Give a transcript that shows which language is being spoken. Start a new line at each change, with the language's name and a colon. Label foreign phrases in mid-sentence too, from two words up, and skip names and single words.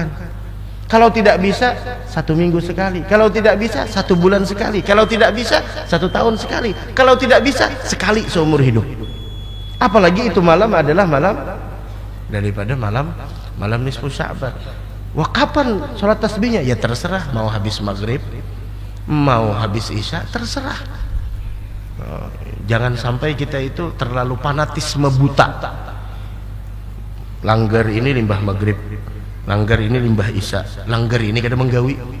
Indonesian: Kalau tidak bisa 1 minggu sekali, kalau tidak bisa 1 bulan sekali, kalau tidak bisa 1 tahun sekali, kalau tidak bisa sekali seumur hidup. Apalagi itu malam adalah malam daripada malam nisfu Sya'ban. Wah, kapan sholat tasbihnya? Ya terserah, mau habis maghrib, mau habis isya, terserah. Jangan sampai kita itu terlalu fanatisme buta.
Banjar: Langgar ini limbah maghrib, langgar ini limbah isya, langgar ini kada menggawi.